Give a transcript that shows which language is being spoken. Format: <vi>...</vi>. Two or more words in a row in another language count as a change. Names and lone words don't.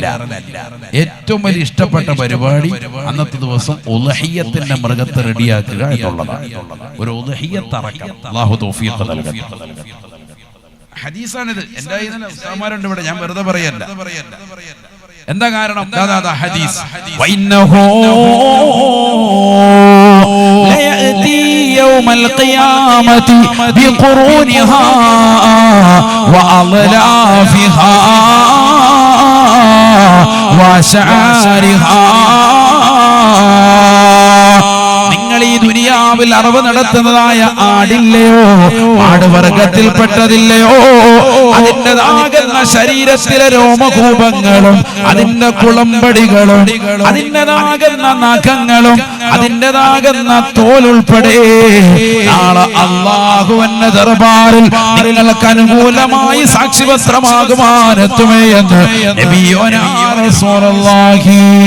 <ml>ഏറ്റവും വലിയ ഇഷ്ടപ്പെട്ട പരിപാടി അന്നത്തെ ദിവസം ഉദ്ഹിയ്യത്തിന്റെ മൃഗത്തെ റെഡിയാക്കുക എന്നുള്ളതാണ്. ഒരു ഉദ്ഹിയ്യത്ത് അറക്കാം. അല്ലാഹു തൗഫീഖ് നൽകട്ടെ. ഹദീസാണിത്. എന്റെ ഉസ്താദുമാരുണ്ട് ഇവിടെ, ഞാൻ വെറുതെ പറയല്ല. എന്താ കാരണം? ഹദീസ്</ml> <ar>ليأتي يوم القيامة بقرونها وأضلافها وأشعارها.</ar> <ml>നിങ്ങൾ ഈ ദുനിയാവിൽ അറിവ് നടത്തുന്നതായ ആടില്ലയോ, ആടുവർഗത്തിൽപ്പെട്ടതില്ലയോ, അതിൻ്റെതാകുന്ന ശരീരത്തിലെ രോമകൂപങ്ങളും അതിന്റെ കുളമ്പടികളും അതിൻ്റെതാകുന്ന നഖങ്ങളും അതിൻ്റെതാകുന്ന തോലുൾപ്പെടെ നാളെ അല്ലാഹുവിന്റെ ദർബാറിൽ നിങ്ങൾക്ക് അനുകൂലമായി സാക്ഷിപത്രമാകുവാനെത്തുമേ എന്ന്</ml> <ar>نبينا رسول الله</ar>